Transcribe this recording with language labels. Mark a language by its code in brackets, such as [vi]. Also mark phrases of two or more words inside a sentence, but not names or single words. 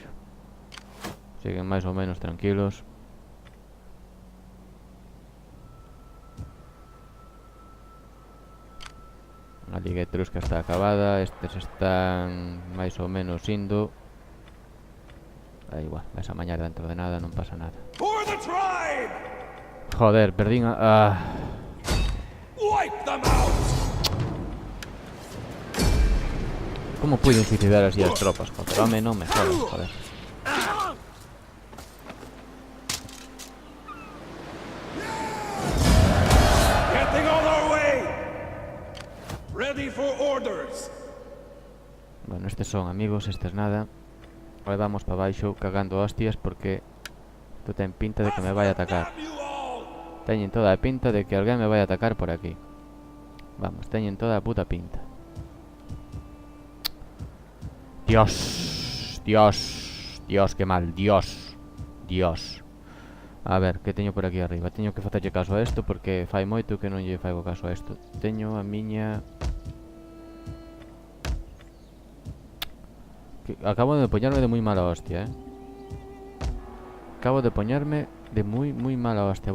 [gl] Siguen máis ou menos tranquilos. A liga etrusca está acabada. Estes están máis ou menos indo. Da igual, vais a mañar dentro de nada, non pasa nada. [en] For the tribe. [gl] Joder, perdín a... [en] Wipe them out. [gl] Como puiden suicidar así as tropas? Joder, home, non me jodas, joder. [en] Getting on our way. Ready for orders. [gl] Bueno, estes son amigos, estes nada. Ahora vamos para baixo cagando hostias porque isto ten pinta de que me vai a atacar. [en] Damn you all. [gl] Teñen toda a pinta de que alguén me vai a atacar por aquí. Vamos, teñen toda a puta pinta. Dios, Dios, Dios, que mal, Dios, Dios. A ver, que teño por aquí arriba? Teño que facerlle caso a isto porque fai moito que non lle faigo caso a isto. Teño a miña... Acabo de poñarme de moi mala hostia, Acabo de poñarme de moi mala hostia.